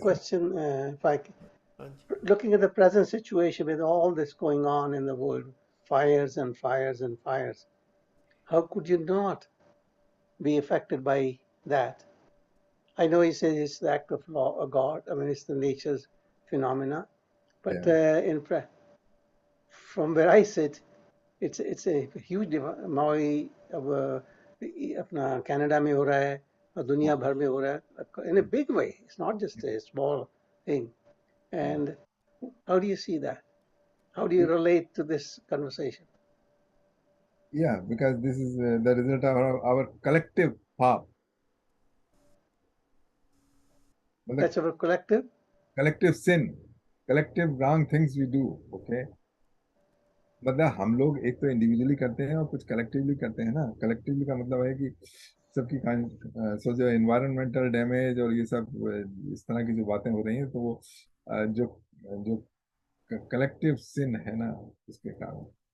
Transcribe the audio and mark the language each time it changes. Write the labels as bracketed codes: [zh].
[en] question, if I looking at the present situation with all this going on in the world, fires and fires and fires, how could you not be affected by that? I know he says it's the act of law of God. I mean, it's the nature's phenomena. But Yeah. from where I sit, it's a huge Maui [hi] अब अपना Canada में हो रहा है और दुनिया भर में हो रहा है [en] in a big way. It's not just a small thing. And how do you see that? How do you relate to this conversation? Yeah, because this is the result of our collective path. [hi] मतलब [en] That's our collective. collective sin, collective wrong things we do. Okay. [hi] मतलब हम लोग एक तो individually करते हैं और कुछ कलेक्टिवली करते हैं ना. कलेक्टिवली का मतलब है कि सबकी सो जो एनवायरमेंटल डैमेज और ये सब इस तरह की जो बातें हो रही हैं तो वो जो जो कलेक्टिव सिन है ना उसके कारण.